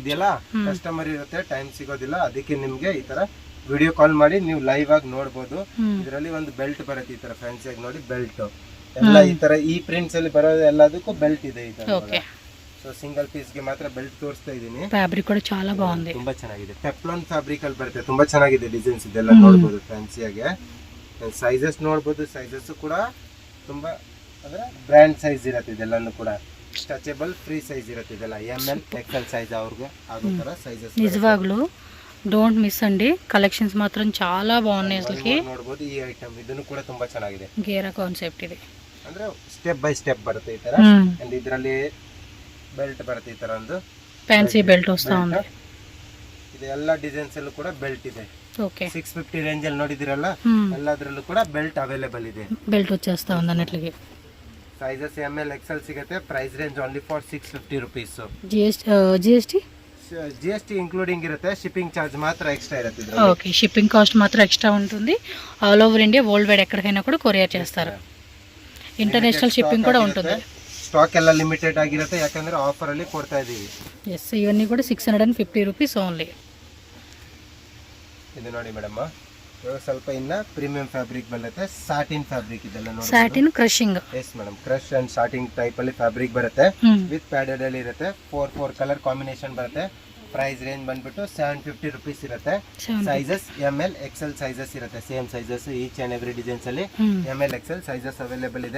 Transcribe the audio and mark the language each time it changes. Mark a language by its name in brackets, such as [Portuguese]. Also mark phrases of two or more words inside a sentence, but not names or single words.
[Kannada] ಇದೆಯಲ್ಲ ಕಸ್ಟಮರ್ ಇರುತ್ತೆ, ಟೈಮ್ ಸಿಗೋದಿಲ್ಲ, ಅದಕ್ಕೆ ನಿಮ್ಗೆ ಈ ತರ [English] video call [Kannada] ಮಾಡಿ ನೀವು ಲೈವ್ ಆಗಿ ನೋಡಬಹುದು. ಇದರಲ್ಲಿ ಒಂದು ಬೆಲ್ಟ್ ಬರುತ್ತೆ ಈ ತರ ಫ್ಯಾನ್ಸಿ ಆಗಿ ನೋಡಿ, ಬೆಲ್ಟ್ ಎಲ್ಲ ಈ ತರ ಈ ಪ್ರಿಂಟ್ಸ್ ಅಲ್ಲಿ ಬರೋದು ಎಲ್ಲದಕ್ಕೂ ಬೆಲ್ಟ್ ಇದೆ ಈ ತರ. ಸೊ [English] single piece [Kannada] ಗೆ ಮಾತ್ರ ಬೆಲ್ಟ್ ತೋರಿಸ್ತಾ ಇದೀನಿ. ಫ್ಯಾಬ್ರಿಕ್ ಕೂಡ [Telugu] చాలా బాగుంది, [Kannada] ತುಂಬಾ ಚೆನ್ನಾಗಿದೆ. [English] teflon fabric [Kannada] ಅಲ್ಲಿ ಬರುತ್ತೆ, ತುಂಬಾ ಚೆನ್ನಾಗಿದೆ ಡಿಸೈನ್ಸ್ ಇದೆಲ್ಲ ನೋಡಬಹುದು ಫ್ಯಾನ್ಸಿ ಆಗಿ. ಸೈಜಸ್ ನೋಡಬಹುದು, ಸೈಜಸ್ ಕೂಡ ತುಂಬಾ ಅಂದ್ರೆ [English] brand size [Kannada] ಇರುತ್ತೆ ಇದೆಲ್ಲನೂ ಕೂಡ. [English] stretchable free size [Kannada] ಇರುತ್ತೆ ಇದೆಲ್ಲ. [English] ML XL size [Kannada] ಅವ್ರಿಗೆ ಆಗೋ ತರ ಸೈಜಸ್. [Telugu] నిజవాగ్లు [English] don't miss [Telugu] ಅಂడి, ಕಲೆಕ್ಷನ್ಸ್ ಮಾತ್ರ చాలా బాగున్నాయి. అసలుకి [Kannada] ನೋಡಬಹುದು ಈ ಐಟಮ್, ಇದನ್ನು ಕೂಡ ತುಂಬಾ ಚೆನ್ನಾಗಿದೆ. ಗೇರಾ ಕಾನ್ಸೆಪ್ಟ್ ಇದೆ, ಅಂದ್ರೆ [English] step by step [Kannada] ಬರುತ್ತೆ ಈ ತರ. ಅಂಡ್ ಇದರಲ್ಲಿ ಬೆಲ್ಟ್ ಬರುತ್ತೆ ಈ ತರ, ಒಂದು [English] fancy belt [Telugu] వస్తా ఉంది. [Kannada] ಇದು ಎಲ್ಲ ಡಿಸೈನ್ಸ್ ಅಲ್ಲೂ ಕೂಡ ಬೆಲ್ಟ್ ಇದೆ. [Telugu] ఓకే [Kannada] 650 ರೇಂಜ್ ಅಲ್ಲಿ ನೋಡಿದಿರಲ್ಲ, ಎಲ್ಲದರಲ್ಲೂ ಕೂಡ [English] belt available [Kannada] ಇದೆ. [Telugu] ಬೆಲ್ಟ್ వచ్చేస్తా ఉంది అన్నట్లుగా. [English] sizes ML XL [Kannada] ಸಿಗುತ್ತೆ. [English] price range only for 650 rupees. GST including [Kannada] ಇರುತ್ತೆ, [English] shipping charge [Kannada] ಮಾತ್ರ ಎಕ್ಸ್ಟ್ರಾ ಇರುತ್ತೆ ಇದರಲ್ಲಿ. [Telugu] ఓకే, [English] shipping cost [Telugu] మాత్రం ఎక్స్ట్రా ఉంటుంది. [English] all over India world wide [Telugu] ఎక్కడికైనా కూడా కొరియర్ చేస్తారు. [English] international shipping [Telugu] కూడా ఉంటుంది. [Kannada] ಸ್ಟಾಕ್ ಎಲ್ಲ ಲಿಮಿಟೆಡ್ ಆಗಿರುತ್ತೆ, ಯಾಕಂದ್ರೆ ಆಫರ್ ಅಲ್ಲಿ ಕೊಡ್ತಾ ಇದೀವಿ. [Telugu] ಎಸ್, ಇವన్నీ కూడా 650 [English] rupees only. [Kannada] ಇದು ನೋಡಿ ಮೇಡಮ್, ಸ್ವಲ್ಪ ಇನ್ನ [English] premium fabric [Kannada] ಬರುತ್ತೆ. [English] satin fabric [Kannada] ಇದೆಲ್ಲ ನೋಡಿ, [English] satin crushing. yes madam, crush and satin type [Kannada] ಅಲ್ಲಿ ಫ್ಯಾಬ್ರಿಕ್ ಬರುತ್ತೆ. [English] with padded [Kannada] ಅಲ್ಲಿ ಇರುತ್ತೆ. [English] 4 colour combination [Kannada] ಬರುತ್ತೆ. ಪ್ರೈಸ್ ರೇಂಜ್ ಬಂದ್ಬಿಟ್ಟು 750 rupees ಇರುತ್ತೆ. [English] sizes ML XL sizes [Kannada] ಇರುತ್ತೆ, [English] same sizes each and every designs [Kannada] ಅಲ್ಲಿ [English] ML XL sizes available [Kannada] ಇದೆ.